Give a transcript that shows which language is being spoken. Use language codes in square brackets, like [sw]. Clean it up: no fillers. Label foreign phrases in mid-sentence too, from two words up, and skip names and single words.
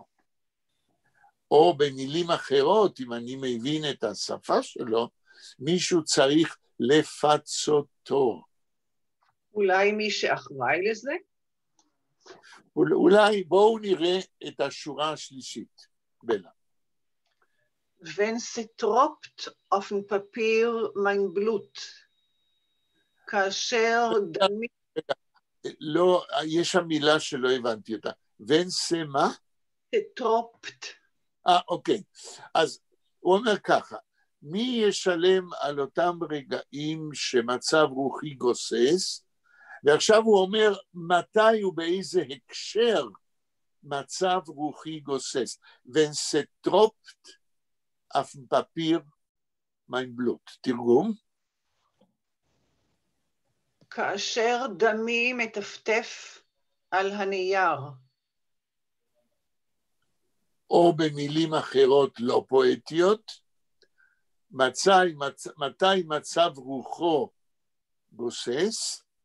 [he] או במילים אחרות, אם אני מבין את השפה שלו, מישהו צריך לפצותו. אולי מי שאחראי לזה? אולי בואו נראה את השורה השלישית, בלה. [de] Wenn sie tropft auf dem Papier mein Blut, [he] כאשר דמי... לא, יש שם מילה שלא הבנתי אותה. [de] wenn sie מה? [he] תטרופט. אוקיי. אז הוא אומר ככה, מי ישלם על אותם רגעים שמצב רוחי גוסס, ועכשיו הוא אומר מתי ובאיזה הקשר מצב רוחי גוסס. [de] wenn sie tropft auf dem Papier mein Blut. [he] תרגום? כאשר דמי מטפטף על הנייר. או במילים אחרות לא פואטיות, מתי מצב רוחו גוסס?